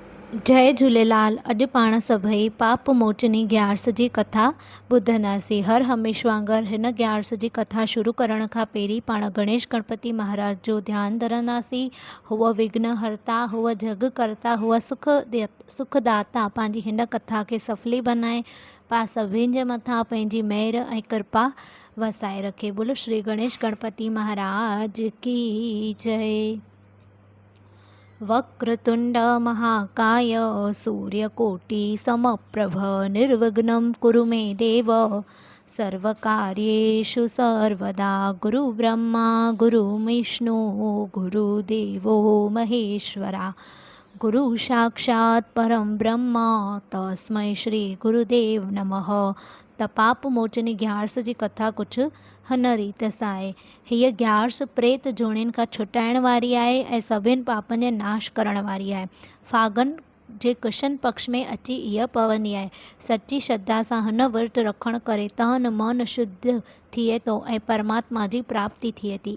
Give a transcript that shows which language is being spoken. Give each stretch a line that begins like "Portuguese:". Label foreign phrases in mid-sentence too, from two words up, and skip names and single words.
Sindhi: जय झूलेलाल। अॼु पाण सभई पाप मोचनी ग्यारस जी कथा ॿुधंदासीं। हर हमेश वांगुरु हिन ग्यारस जी कथा शुरू करण खां पहिरीं पाण गणेश गणपति महाराज जो ध्यानु धरंदासीं। हुअ विघ्न हरता, हुअ जग करता, हुअ सुखदाता पंहिंजी हिन कथा खे सफली बनाए पा सभिनि जे मथां पंहिंजी मेहर ऐं कृपा वसाए रखे।
Hindi: बोलो श्री गणेश गणपति महाराज की जय।
Sanskrit: वक्रतुंड महाकाय सूर्यकोटि समप्रभ निर्विघ्नं कुरु मे देव सर्वकार्येषु सर्वदा। गुरुब्रह्मा गुरुविष्णु गुरुदेवो महेश्वरा गुरु साक्षात् परम ब्रह्म तस्मै श्री गुरुदेव नमः।
Sindhi: त पाप मोचनी ग्यारस जी कथा कुझु हिन रीत सां आहे। हीअ ग्यारस प्रेत जोड़ियुनि खां छुटाइण वारी आहे ऐं सभिनि पापनि जो नाश करण वारी आहे। फागन जे कृष्ण पक्ष में अची इहा पवंदी आहे। सची श्रद्धा सां हिन विर्त रखण करे तन मन शुद्ध थिए थो ऐं परमात्मा जी प्राप्ति थिए थी।